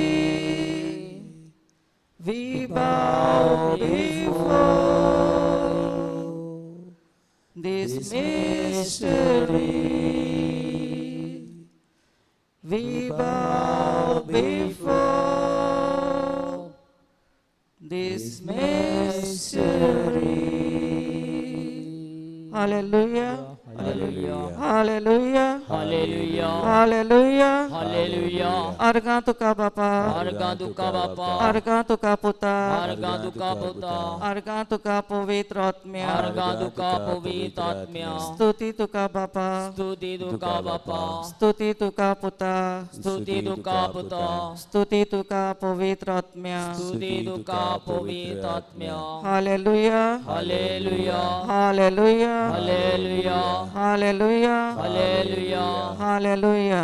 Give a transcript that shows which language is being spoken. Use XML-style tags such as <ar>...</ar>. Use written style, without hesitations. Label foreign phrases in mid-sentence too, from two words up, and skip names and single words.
<en>We bow before this mystery. We bow before this mystery. Hallelujah. Hallelujah. Hallelujah. Hallelujah. Hallelujah. Hallelujah.</en> <kok>Argan tuka Bapa. Argan tuka Bapa. Argan tuka Puta. Argan tuka Puta. Argan tuka Pavitra Atmya. Argan tuka Pavitra Atmya. Stuti tuka Bapa. Stuti tuka Bapa. Stuti tuka Puta. Stuti tuka Puta. Stuti tuka Pavitra Atmya. Stuti tuka Pavitra Atmya.</kok> <en>Hallelujah. Hallelujah. Hallelujah. Hallelujah. Hallelujah. Hallelujah. Hallelujah.</en>